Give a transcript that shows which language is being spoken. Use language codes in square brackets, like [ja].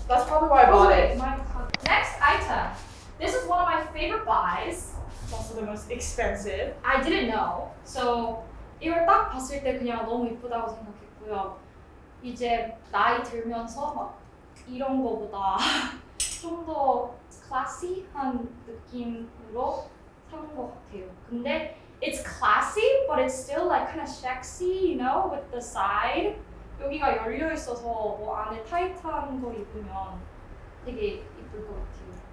[en] That's probably why I bought it. My God. Next item. This is one of my favorite buys. It's also the most expensive. I didn't know. [ko] So 이걸 딱 봤을 때 그냥 너무 이쁘다고 생각했고요. 이제 나이 들면서 막 이런 거보다 좀 더 classy한 느낌으로 사는 것 같아요. [en] 근데 it's classy, but it's still like kind of sexy, you know, with the side. [ko] 여기가 열려 있어서 뭐 안에 타이트한 거 입으면 되게 이쁠 것 같아요.